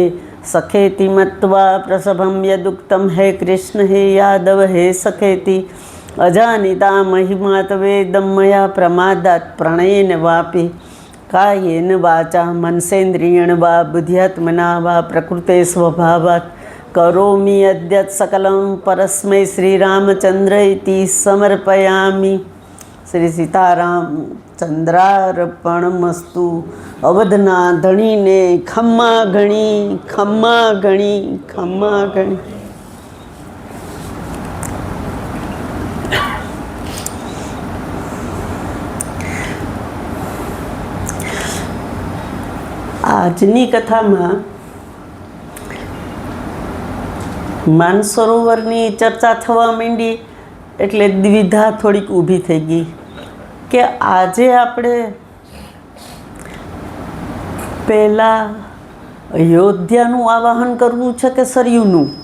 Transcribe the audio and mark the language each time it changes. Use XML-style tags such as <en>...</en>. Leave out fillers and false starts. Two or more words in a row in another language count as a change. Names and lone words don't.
<sa>सखेति मत्वा प्रसभं यदुक्तं हे कृष्ण हे यादव हे सखेति अजानिता महिमा तवेदं मया प्रमादात् प्रणयेन वापि कायेन वाचा मनसेन्द्रियेण वा बुद्ध्यात्मना वा प्रकृते स्वभावात् करोमि यद्यत् सकलं परस्मै श्रीरामचन्द्र इति समर्पयामि। श्री सीतारामचन्द्रार्पणमस्तु।</sa> <raj>अवधना धणी ने खम्मा घणी खम्मा घणी खम्मा घणी।</raj> <gu>આજની કથામાં માનસરોવરની ચર્ચા થવા માંડી એટલે દ્વિધા થોડીક ઊભી થઈ ગઈ કે આજે આપણે પહેલાં અયોધ્યાનું આવાહન કરવું છે કે સરયુનું?</gu>